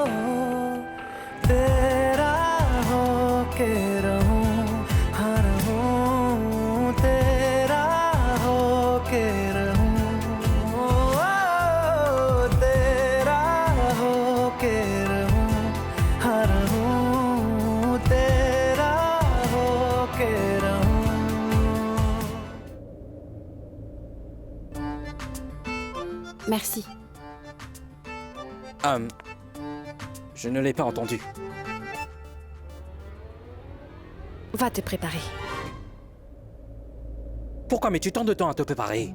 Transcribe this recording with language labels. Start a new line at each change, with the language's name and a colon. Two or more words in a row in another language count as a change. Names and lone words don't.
Hindi: तेरा हो के रहूं हर हूं तेरा हो के रहूं तेरा हो के रहूं हर हूं तेरा हो के रहूं
French: Merci. Je ne l'ai pas entendu. Va te préparer. Pourquoi mets-tu tant de temps à te préparer?